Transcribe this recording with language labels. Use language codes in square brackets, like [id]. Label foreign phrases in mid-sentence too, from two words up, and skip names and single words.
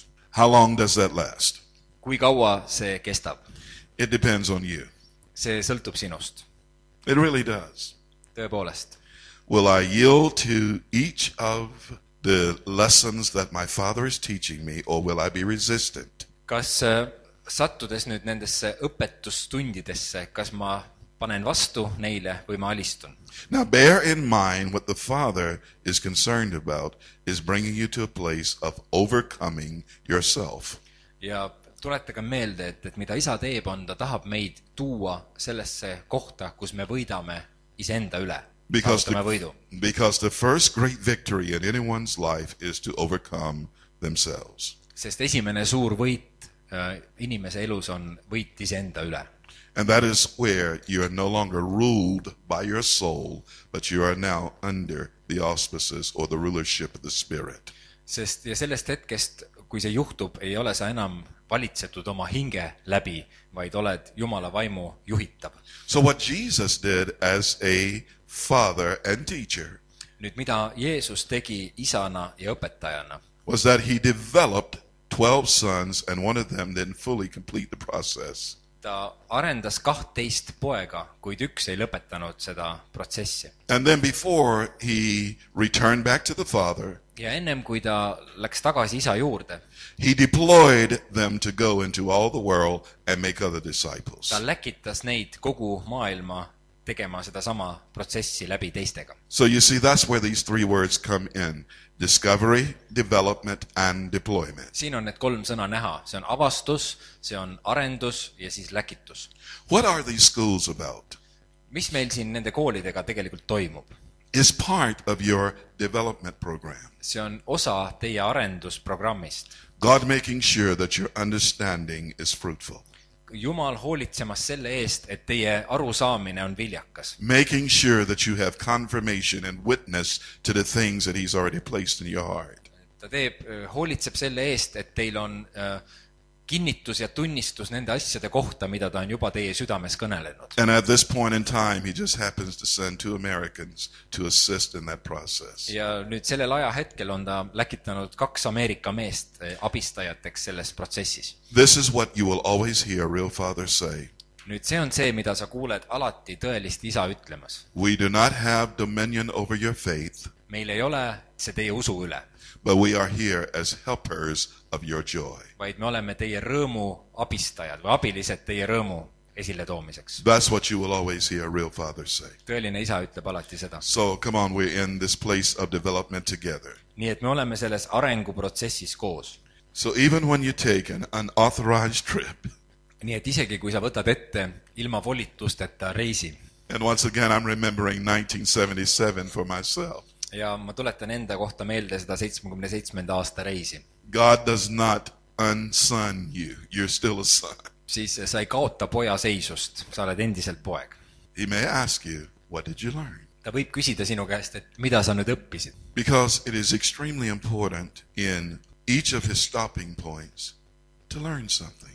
[en] How long does that last? [et] Kui kaua see kestab? [en] It depends on you. [et] See sõltub sinust. [en] It really does. [et] Tõepoolest. [en] Will I yield to each of the lessons that my Father is teaching me, or will I be resistant? [et] kas sattudes nüüd nendesse õpetustundidesse, kas ma panen vastu neile või ma alistun? [en] Now bear in mind what the Father is concerned about is bringing you to a place of overcoming yourself. [et] Ja tuletage meelde, et mida isa teeb, on ta tahab meid tuua sellesse kohta, kus me võidame iseenda üle. [en] Because the first great victory in anyone's life is to overcome themselves. [et] Sest esimene suur võit inimese elus on võit iseenda üle. [en] And that is where you are no longer ruled by your soul, but you are now under the auspices or the rulership of the Spirit. [et] Sest ja sellest hetkest, kui see juhtub, ei ole sa enam valitsetud oma hinge läbi, vaid oled Jumala vaimu juhitav. [en] So what Jesus did as a father and teacher [et] nüüd mida Jeesus tegi isana ja õpetajana [en] was that he developed 12 sons and one of them didn't fully complete the process. [et] Ta arendas 12 poega, kuid üks ei lõpetanud seda protsessi. [en] And then before he returned back to the Father, [et] ja ennem kui ta läks tagasi isa juurde, [en] he deployed them to go into all the world and make other disciples. [et] ta läkitas neid kogu maailma tegema sedasama protsessi läbi teistega. [en] So you see, that's where these three words come in. Discovery, development, and deployment. [et] Siin on need 3 sõna näha. See on avastus, see on arendus ja siis läkitus. [en] What are these schools about? [et] Mis meil siin nende koolidega tegelikult toimub? [en] Is part of your development program. [et] See on osa teie arendusprogrammist. [en] God making sure that your understanding is fruitful. [et] Jumal hoolitsemas selle eest, et teie arusaamine on viljakas. [en] Making sure that you have confirmation and witness to the things that he's already placed in your heart. [et] Ta hoolitseb selle eest, et teil on kinnitus ja tunnistus nende asjade kohta, mida ta on juba teie südames kõnelenud. [en] And at this point in time, he just happens to send 2 Americans to assist in that process. [et] Ja nüüd sellel ajahetkel on ta läkitanud 2 Ameerika meest abistajateks selles protsessis. [en] This is what you will always hear a real father say. [et] Nüüd see on see, mida sa kuuled alati tõelist isa ütlemas. [en] We do not have dominion over your faith. [et] Meil ei ole see teie usu üle. [en] But we are here as helpers of your joy. [et] Vaid me oleme teie rõõmu abistajad või abilised teie rõõmu esile toomiseks. [en] That's what you will always hear a real father say. [et] Tõeline isa ütleb alati seda. [en] So come on, we're in this place of development together. [et] Nii et me oleme selles arenguprotsessis koos. [en] So even when you take an unauthorized trip. [et] Nii et isegi kui sa võtad ette ilma volitusteta reisi. [en] And once again I'm remembering 1977 for myself. [et] Ja ma tuletan enda kohta meelde seda 77. aasta reisi. [en] God does not unson you. You're still a son. [et] Siis sa ei kaota poja seisust. Sa oled endiselt poeg. [en] He may ask you, what did you learn? [et] Ta võib küsida sinu käest, et mida sa nüüd õppisid. [en] Because it is extremely important in each of his stopping points to learn something.